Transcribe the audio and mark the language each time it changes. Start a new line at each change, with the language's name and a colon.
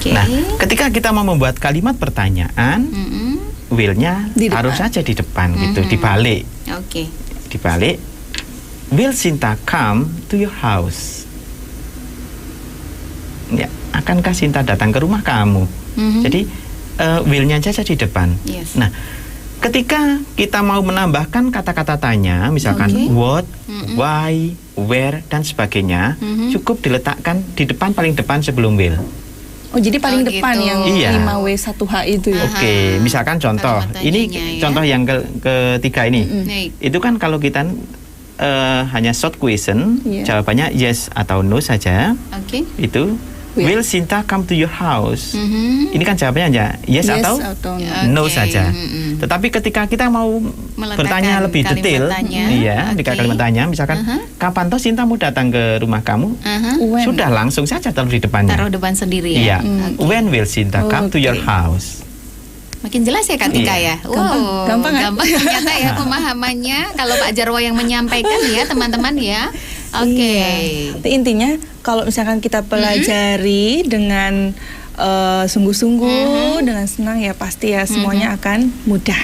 Indonesian: Nah, ketika kita mau membuat kalimat pertanyaan, will-nya harus saja di depan gitu, dibalik. Dibalik.
English: Will Sinta come to your house?
Indonesian: Ya, akankah Sinta datang ke rumah kamu? Jadi will-nya saja di depan. Nah, ketika kita mau menambahkan kata-kata tanya, misalkan what, why, where, dan sebagainya, cukup diletakkan di depan, paling depan sebelum will. Oh, jadi paling depan yang 5W1H itu ya? Misalkan contoh, ini contoh yang ketiga ini. Itu kan kalau kita hanya short question, jawabannya yes atau no saja. Itu
English: Will Sinta come to your house?
Indonesian: Ini kan jawabannya aja yes atau no Okay. saja. Tetapi ketika kita mau bertanya lebih detail, iya, di kalimat tanya, misalkan kapan toh Sinta mau datang ke rumah kamu? Sudah langsung saja taruh di depannya. Taruh depan sendiri Iya. ya.
English: When will Sinta come to your house?
Indonesian: Makin jelas ya Kak Tika ya. Gampang kan? Gampang ternyata ya pemahamannya kalau Pak Jarwo yang menyampaikan ya teman-teman ya. Oke. Iya. Intinya kalau misalkan kita pelajari dengan sungguh-sungguh dengan senang ya pasti ya semuanya akan mudah